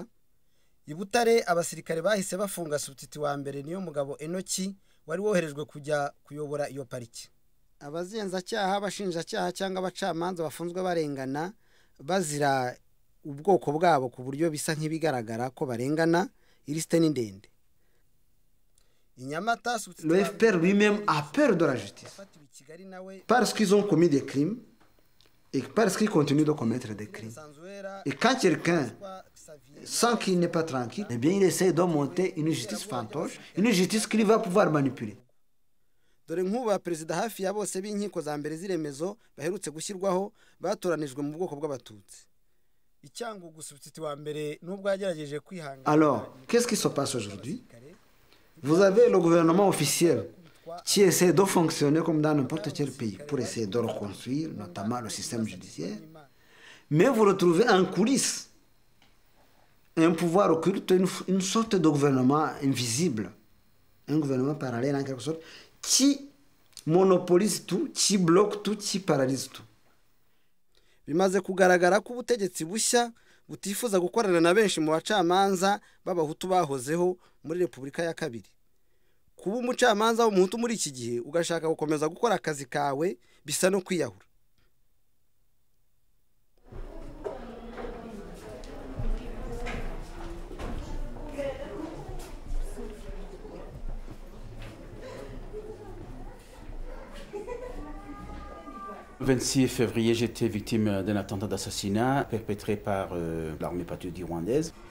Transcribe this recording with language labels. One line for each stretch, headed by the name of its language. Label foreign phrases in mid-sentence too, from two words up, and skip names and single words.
Kinyarwanda: I Butare abasirikare bahise bafunga subtiti wa mbere niyo mugabo Enoki wari woherejwe kujya kuyobora iyo pariki. Abazenzacyaha abashinjacyaha cyangwa abacamanza bafunzwe barengana bazira ubwoko bwabo ku buryo bisa nk'ibigaragara ko barengana ilisite ni ndende.
French: Le FPR lui-même a peur de la justice parce qu'ils ont commis des crimes et parce qu'ils continuent de commettre des crimes. Et quand quelqu'un sent qu'il n'est pas tranquille, eh bien il essaie de monter une justice fantoche, une justice qu'il va pouvoir manipuler.
Kinyarwanda: Dore nk'uba perezida hafi ya bose b'inkiko za mbere ziremezo baherutse gushyirwaho batoranijwe mu bwoko bw'abatutsi. Icyangugu subtiti wa mbere nubwo yagerageje kwihangana.
French: Alors, qu'est-ce qui se passe aujourd'hui? Vous avez le gouvernement officiel qui essaie de fonctionner comme dans n'importe quel pays pour essayer de reconstruire notamment le système judiciaire. Mais vous retrouvez en coulisses un pouvoir occulte, une sorte de gouvernement invisible, un gouvernement parallèle en quelque sorte, qui monopolise tout, qui bloque tout, qui paralyse tout.
Kinyarwanda: Bimaze kugaragara ko ubutegetsi bushya butifuza gukorana na benshi mu bacamanza b'abahutu bahozeho muri Repubulika ya Kabiri. Kuba umucamanza w'umuhutu muri iki gihe ugashaka gukomeza gukora akazi kawe bisa no kwiyahura.
French: Le 26 février, j'étais victime d'un attentat d'assassinat perpétré par l'armée patriotique rwandaise.